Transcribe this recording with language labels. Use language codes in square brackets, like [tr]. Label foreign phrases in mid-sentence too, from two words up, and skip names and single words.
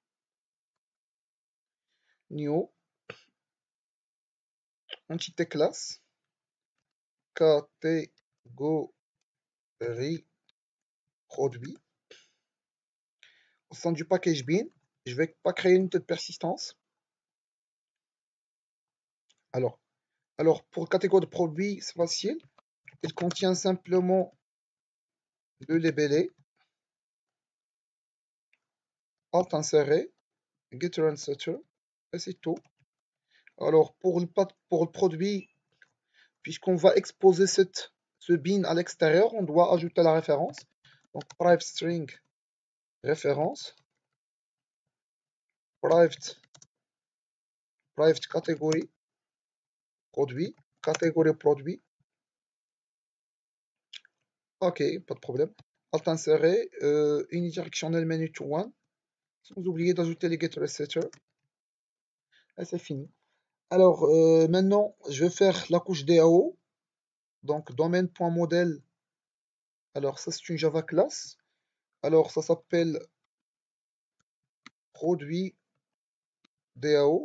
[fr] New, entité classe, catégorie produit. Au sein du package bin, je ne vais pas créer une unité de persistance. Alors, pour catégorie de produit, c'est facile. Il contient simplement le libellé, alt inséré, [en] getter and setter, [fr] et c'est tout. Alors, pour le produit, puisqu'on va exposer ce bin à l'extérieur, on doit ajouter la référence. Donc, [en] private string [fr] référence, private catégorie produit, catégorie produit. Ok, pas de problème. Alt inséré, unidirectionnel [en] menu to one, [fr] sans oublier d'ajouter les getter et setter. Et c'est fini. Alors, maintenant, je vais faire la couche DAO. Donc, domaine.modèle. Alors, ça, c'est une [en] Java class. [fr] Alors, ça s'appelle produit DAO.